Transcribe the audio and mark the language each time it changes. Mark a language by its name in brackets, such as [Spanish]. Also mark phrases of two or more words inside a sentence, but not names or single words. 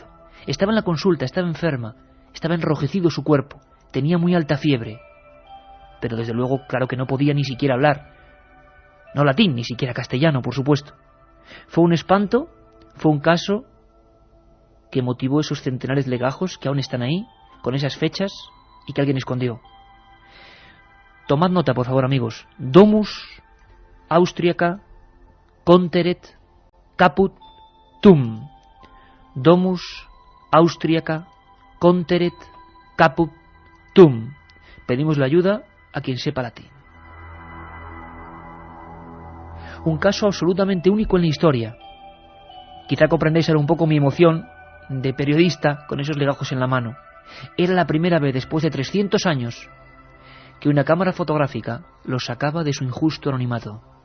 [Spanish] Estaba en la consulta, estaba enferma, estaba enrojecido su cuerpo, tenía muy alta fiebre, pero desde luego, claro que no podía ni siquiera hablar. No latín, ni siquiera castellano, por supuesto. Fue un espanto, fue un caso que motivó esos centenares legajos que aún están ahí, con esas fechas, y que alguien escondió. Tomad nota, por favor, amigos. [Latin] Domus Austriaca Conteret Caput Tum. Domus Austriaca Conteret Caput Tum. [Spanish] Pedimos la ayuda a quien sepa latín. Un caso absolutamente único en la historia. Quizá comprendáis ahora un poco mi emoción de periodista con esos legajos en la mano. Era la primera vez después de 300 años que una cámara fotográfica los sacaba de su injusto anonimato.